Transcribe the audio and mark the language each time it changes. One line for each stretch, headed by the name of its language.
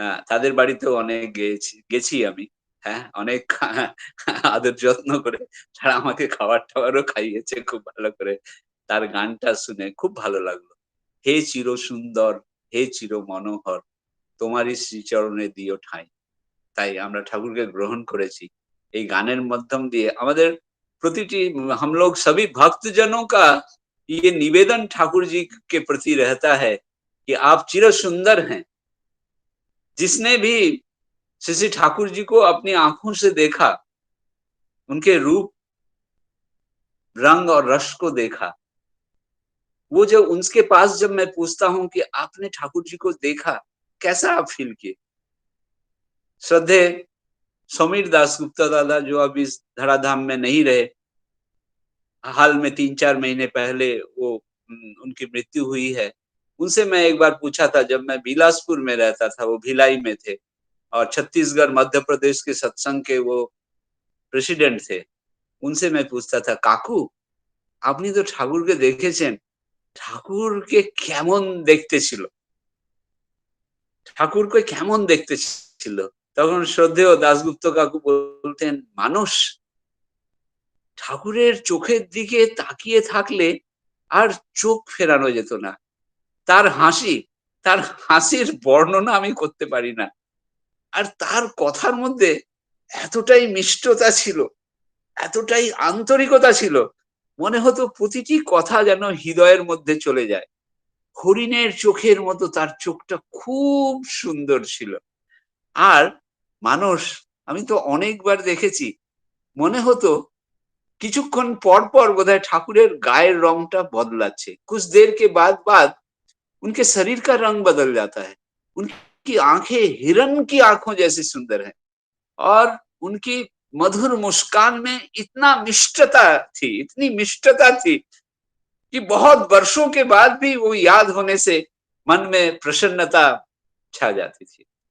Bangla: তাদের বাড়িতেও অনেক গেছি আমি। হ্যাঁ, অনেক আদর যত্ন করে তারা আমাকে খাবার টাবারও খাইয়েছে খুব ভালো করে। তার গানটা শুনে খুব ভালো লাগলো। হে চির সুন্দর, হে চির মনোহর, তোমারই শ্রীচরণে দিও ঠাঁই। তাই আমরা ঠাকুরকে গ্রহণ করেছি এই গানের মাধ্যম দিয়ে। আমাদের প্রতিটি
Hindi: हम लोग सभी भक्तजनों का ये निवेदन ठाकुर जी के प्रति रहता है कि आप चिर सुंदर हैं। जिसने भी श्री ठाकुर जी को अपनी आंखों से देखा, उनके रूप, रंग और रस को देखा, वो जब उनके पास जब मैं पूछता हूं कि आपने ठाकुर जी को देखा, कैसा आप फील किए। श्रद्धे समीर दासगुप्ता दादा जो अब इस धराधाम में नहीं रहे, हाल में 3-4 महीने पहले वो उनकी मृत्यु हुई है। उनसे मैं एक बार पूछा था, जब मैं बिलासपुर में रहता था, वो भिलाई में थे और छत्तीसगढ़ मध्य प्रदेश के सत्संग के वो प्रेसिडेंट थे। उनसे मैं पूछता था, काकू
Bangla: আপনি তো ঠাকুরকে দেখেছেন, ঠাকুরকে কেমন দেখতে ছিল, ঠাকুরকে কেমন দেখতে ছিল। তখন শ্রদ্ধেয় দাশগুপ্ত কাকু বলতেন, মানুষ ঠাকুরের চোখের দিকে তাকিয়ে থাকলে আর চোখ ফেরানো যেত না। তার হাসির বর্ণনা আমি করতে পারি না। আর তার কথার মধ্যে এতটাই মিষ্টতা ছিল, এতটাই আন্তরিকতা ছিল, মনে হতো প্রতিটি কথা যেন হৃদয়ের মধ্যে চলে যায়। হরিণের চোখের মতো তার চোখটা খুব সুন্দর ছিল। আর মানুষ, আমি তো অনেকবার দেখেছি, মনে হতো কিছুক্ষণ পর পর বোধহয় ঠাকুরের গায়ের রংটা বদলাচ্ছে।
Hindi: कुछ देर के बाद उनके शरीर का रंग बदल जाता है। उनकी आंखें हिरण की आंखों जैसी सुंदर है और उनकी मधुर मुस्कान में इतना मिष्टता थी, इतनी मिष्टता थी कि बहुत वर्षों के बाद भी वो याद होने से मन में प्रसन्नता छा जाती थी।